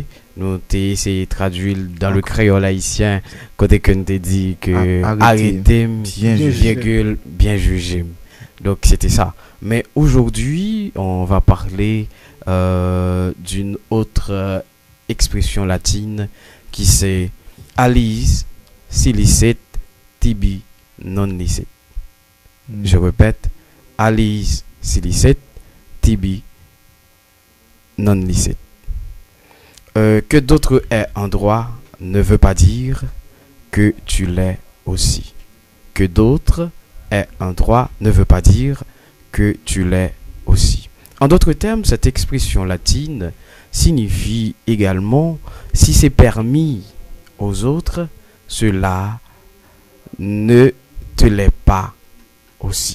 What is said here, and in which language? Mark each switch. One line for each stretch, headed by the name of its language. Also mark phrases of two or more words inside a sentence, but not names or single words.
French: Nous avons essayé de traduire dans le créole haïtien, côté que nous avons dit que arrêter, bien juger. Donc c'était ça. Mais aujourd'hui, on va parler d'une autre expression latine qui c'est
Latin: aliis si licet tibi non licet.
French: Je répète,
Latin: aliis si licet tibi non licet.
French: Que d'autres aient un droit ne veut pas dire que tu l'es aussi. Que d'autres aient un droit ne veut pas dire que tu l'es aussi. En d'autres termes, cette expression latine signifie également si c'est permis aux autres, cela ne te l'est pas aussi.